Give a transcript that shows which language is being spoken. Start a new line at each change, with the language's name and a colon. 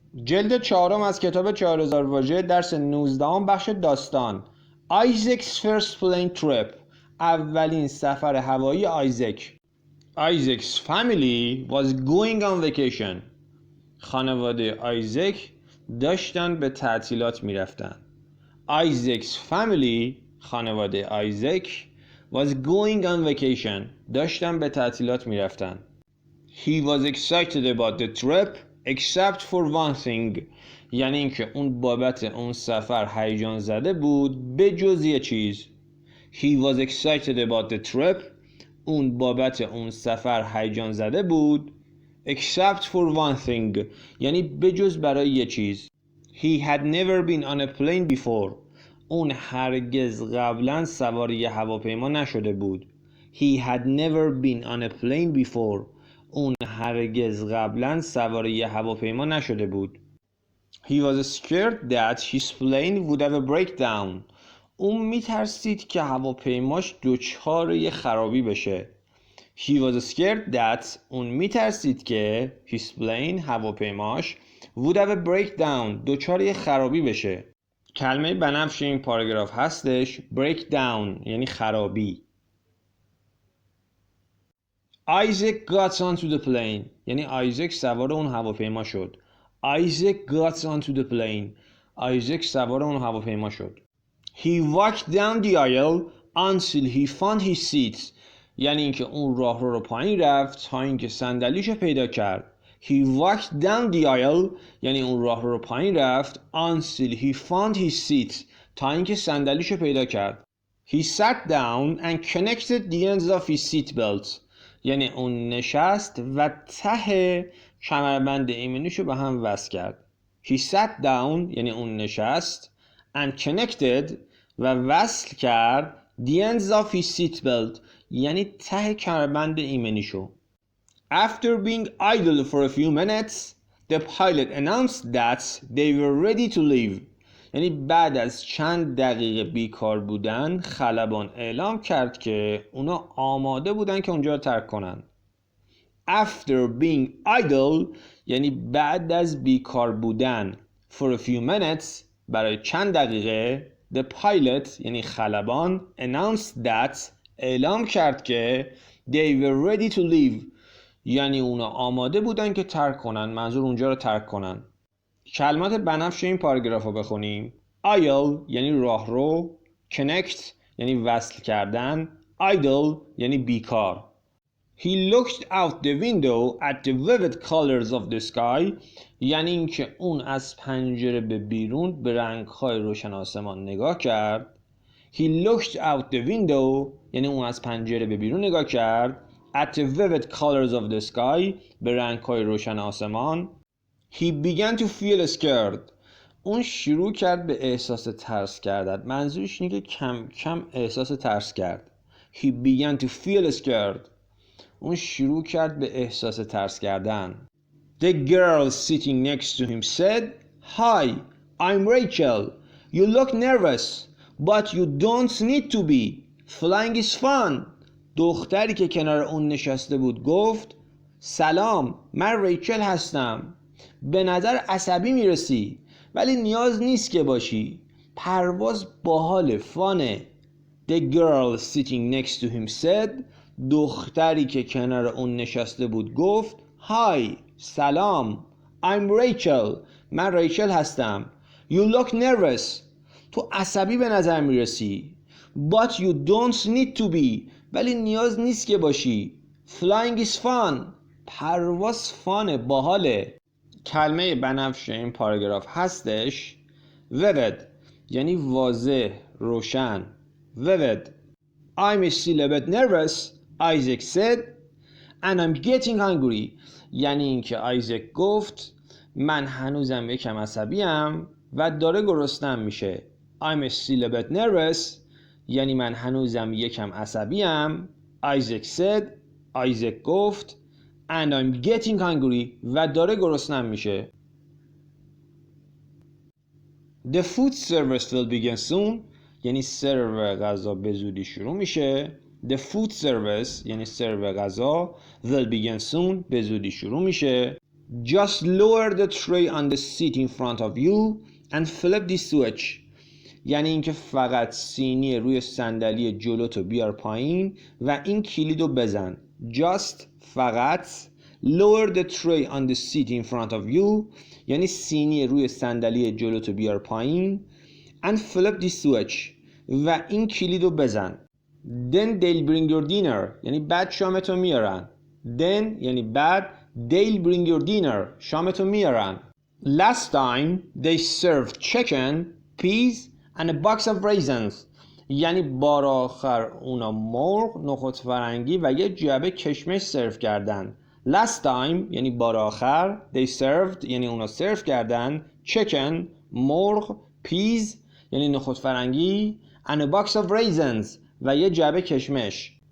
Persian: جلد 4 از کتاب 4000 واژه درس 19 بخش داستان.
English: Isaac's first plane trip.
Persian: اولین سفر هوایی آیزک.
English: Isaac's family was going on vacation.
Persian: خانواده آیزک داشتن به تعطیلات میرفتن.
English: Isaac's family،
Persian: خانواده آیزک،
English: was going on vacation.
Persian: داشتن به تعطیلات میرفتن.
English: He was excited about the trip except for one thing.
Persian: یعنی اینکه اون بابت اون سفر هیجان زده بود به جز یه چیز.
English: He was excited about the trip.
Persian: اون بابت اون سفر هیجان زده بود
English: except for one thing.
Persian: یعنی به جز برای یه چیز.
English: He had never been on a plane before.
Persian: اون هرگز قبلا سوار یه هواپیما نشده بود.
English: He had never been on a plane before.
Persian: اون هرگز قبلا سوار یه هواپیما نشده بود.
English: He was scared that his plane would have a breakdown.
Persian: اون میترسید که هواپیماش دچار یه خرابی بشه.
English: He was scared that
Persian: اون میترسید که
English: his plane
Persian: هواپیماش
English: would have a breakdown
Persian: دچار یه خرابی بشه. کلمه بنفش این پاراگراف هستش breakdown یعنی خرابی.
English: Isaac got onto the plane
Persian: یعنی آیزک سوار اون هواپیما شد.
English: Isaac got onto the plane.
Persian: آیزک سوار اون هواپیما شد.
English: He walked down the aisle until he found his seat.
Persian: یعنی اینکه اون راهرو رو پایین رفت تا اینکه صندلیشو پیدا کرد.
English: He walked down the aisle
Persian: یعنی اون راهرو رو پایین رفت
English: until he found his seat
Persian: تا اینکه صندلیشو پیدا کرد.
English: He sat down and connected the ends of his seat belt.
Persian: یعنی اون نشست و ته کمربند ایمنیشو به هم وصل کرد.
English: He sat down
Persian: یعنی اون نشست
English: and connected
Persian: و وصل کرد
English: the ends of his seat belt
Persian: یعنی ته کمربند ایمنیشو.
English: After being idle for a few minutes, the pilot announced that they were ready to leave.
Persian: یعنی بعد از چند دقیقه بیکار بودن خلبان اعلام کرد که اونا آماده بودن که اونجا رو ترک کنن.
English: After being idle
Persian: یعنی بعد از بیکار بودن
English: for a few minutes
Persian: برای چند دقیقه
English: the pilot
Persian: یعنی خلبان
English: announced that
Persian: اعلام کرد که
English: they were ready to leave
Persian: یعنی اونا آماده بودن که ترک کنن، منظور اونجا رو ترک کنن. کلمات بنفش این پاراگراف رو بخونیم. aisle یعنی راهرو، connect یعنی وصل کردن، idle یعنی بیکار.
English: He looked out the window at the vivid colors of the sky
Persian: یعنی اینکه اون از پنجره به بیرون به رنگ‌های روشن آسمان نگاه کرد.
English: He looked out the window
Persian: یعنی اون از پنجره به بیرون نگاه کرد.
English: At the vivid colors of the sky
Persian: به رنگ‌های روشن آسمان.
English: He began to feel scared.
Persian: اون شروع کرد به احساس ترس کردن. منظورش اینه که کم کم احساس ترس کرد.
English: He began to feel scared.
Persian: اون شروع کرد به احساس ترس کردن.
English: The girl sitting next to him said, "Hi, I'm Rachel. You look nervous, but you don't need to be. Flying is fun."
Persian: دختری که کنار اون نشسته بود گفت سلام، من ریچل هستم. به نظر عصبی میرسی ولی نیاز نیست که باشی. پرواز باحال، فانه.
English: The girl sitting next to him said.
Persian: دختری که کنار اون نشسته بود گفت
English: Hi,
Persian: سلام.
English: I'm Rachel.
Persian: من ریچل هستم.
English: You look nervous.
Persian: تو عصبی به نظر میرسی.
English: But you don't need to be.
Persian: ولی نیاز نیست که باشی.
English: Flying is fun.
Persian: پرواز فانه، باحاله. کلمه بنفش این پاراگراف هستش vivid یعنی واضح، روشن.
English: vivid. I'm still a bit nervous, Isaac said, and I'm getting hungry.
Persian: یعنی اینکه آیزک گفت من هنوزم یکم عصبیم و داره گرسنم میشه.
English: I'm still a bit nervous
Persian: یعنی من هنوزم یکم عصبیم.
English: Isaac said.
Persian: آیزک گفت
English: and I'm getting hungry
Persian: و داره گرسنم میشه.
English: The food service will begin soon
Persian: یعنی سرو غذا به زودی شروع میشه.
English: The food service
Persian: یعنی سرو غذا
English: will begin soon
Persian: به زودی شروع میشه.
English: Just lower the tray on the seat in front of you and flip the switch.
Persian: یعنی اینکه فقط سینی روی صندلی جلوتو بیار پایین و این کلیدو بزن.
English: Just
Persian: فقط
English: lower the tray on the seat in front of you
Persian: یعنی سینی روی صندلی جلوتو بیار پایین
English: and flip the switch
Persian: و این کلیدو بزن.
English: Then they'll bring your dinner
Persian: یعنی بعد شامتو میارن.
English: Then
Persian: یعنی بعد
English: they'll bring your dinner
Persian: شامتو میارن.
English: Last time they served chicken, peas and a box of raisins
Persian: یعنی بار آخر اونا مرغ، نخود فرنگی و یه جعبه کشمش سرو کردن.
English: Last time
Persian: یعنی بار آخر،
English: they served
Persian: یعنی اونا سرو کردن، chicken مرغ، peas یعنی نخود فرنگی
English: and a box of raisins
Persian: و یه جعبه کشمش.